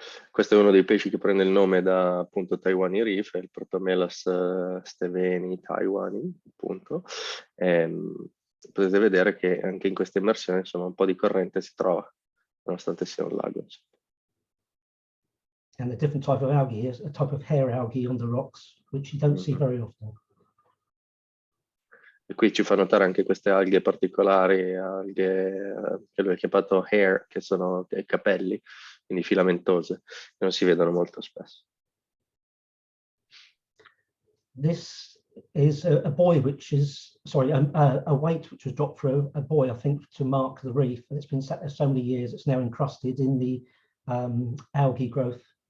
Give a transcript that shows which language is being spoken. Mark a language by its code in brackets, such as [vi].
[it] Questo è uno dei pesci che prende il nome da appunto Taiwan Reef, è il Protomelas steveni taiwani, appunto. Potete vedere che anche in questa immersione insomma un po' di corrente si trova, nonostante sia un lago. [en] And a different type of algae is a type of hair algae on the rocks, which you don't see very often. [it] E qui ci fa notare anche queste alghe particolari, alghe che lui ha chiamato hair, che sono i capelli, quindi filamentose, che non si vedono molto spesso. [en] This is a buoy which is, sorry, a weight which was dropped for a buoy, I think, to mark the reef, and it's been sat there so many years, it's now encrusted in the algae growth.